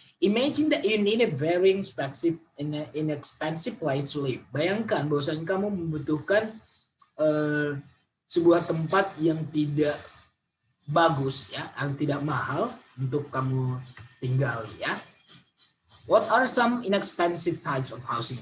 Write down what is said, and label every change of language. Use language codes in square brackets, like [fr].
[en] Imagine that you need a very inexpensive place to live. [id] Bayangkan bahwasanya kamu membutuhkan sebuah tempat yang tidak bagus ya, yang tidak mahal untuk kamu tinggal ya. [en] What are some inexpensive types of housing?